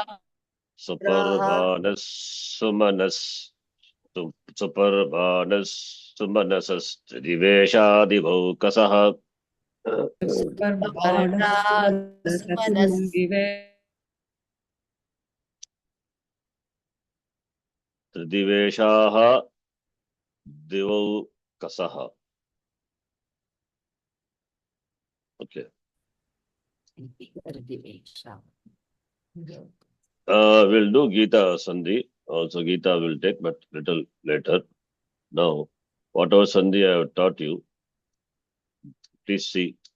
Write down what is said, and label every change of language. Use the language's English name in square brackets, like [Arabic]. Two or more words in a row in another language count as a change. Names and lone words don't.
[Sanskrit] Suparvanas Sumanas Suparvanas Sumanasas Tridivesha Divaukasaha. Tridiveshaha Divaukasaha. [English] Okay. We'll do Gita Sandhi. Also Gita will take, but little later. Now, whatever Sandhi I have taught you, please see.